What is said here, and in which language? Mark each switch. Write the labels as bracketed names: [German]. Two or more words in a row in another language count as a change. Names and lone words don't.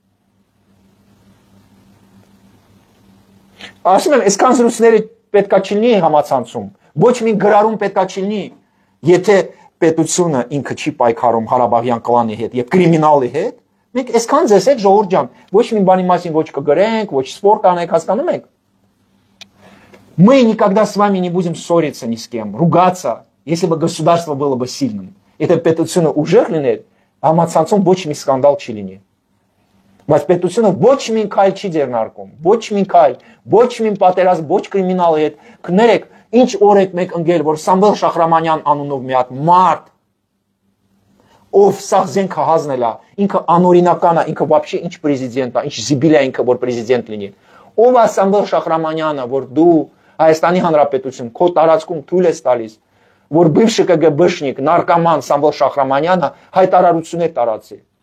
[Armenian] Ասում եմ, այսքան զրույցները պետքա չլինի համացանցում, ոչ մի գրառում պետքա չլինի, եթե պետությունը ինքը չի պայքարում Ղարաբաղյան կլանի հետ եւ կրիմինալի հետ, մենք այսքան ձեզ հետ ժողովուրդ ջան, ոչ մի բանի մասին ոչ կգրենք, ոչ սպորտ անենք, հասկանում եք։ [Russian] Мы никогда с вами не будем ссориться ни с кем, ругаться, если бы государство было бы сильным. [Armenian] Это պետությունը ուժեղ լիներ, համացանցում ոչ մի սկանդալ չի լինի։ Բայց պետությունը ոչ մի քայլ չի ձեռնարկում, ոչ մի քայլ, ոչ մի պատերազմ, ոչ կրիմինալի հետ։ Կներեք, ինչ օր եք մեկ ընկել, որ Սամվել Շախրամանյան անունով մի հատ մարդ, ով սա զենքը հանել է, ինքը անօրինական է, ինքը вообще ինչ պրեզիդենտ է, ինչ զիբիլ է ինքը, որ պրեզիդենտ լինի։ Ով է Սամվել Շախրամանյանը, որ դու Հայաստանի Հանրապետություն քո տարածքում թույլ ես տալիս, որ բывший ԿԳԲշնիկ, նարկոման Սամվել Շախրամանյանը հայտարարություններ տարածի։